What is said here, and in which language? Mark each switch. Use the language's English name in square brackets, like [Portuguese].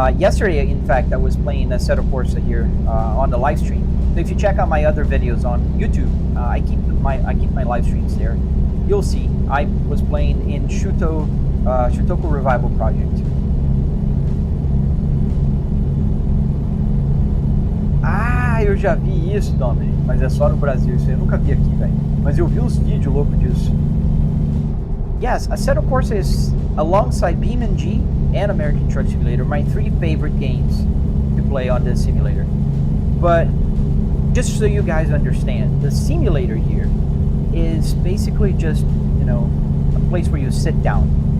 [English] Yesterday, in fact, I was playing a Assetto Corsa here on the live stream. So if you check out my other videos on YouTube, I keep my live streams there. You'll see. I was playing in Shutoku Revival Project. [Portuguese] Ah, eu já vi isso, Dominic, mas é só no Brasil. Isso eu nunca vi aqui, velho. Mas eu vi uns vídeos loucos disso. [English] Yes, Assetto Corsa is, alongside BeamNG and American Truck Simulator, my 3 favorite games to play on this simulator. But just so you guys understand, the simulator here is basically just, you know, a place where you sit down.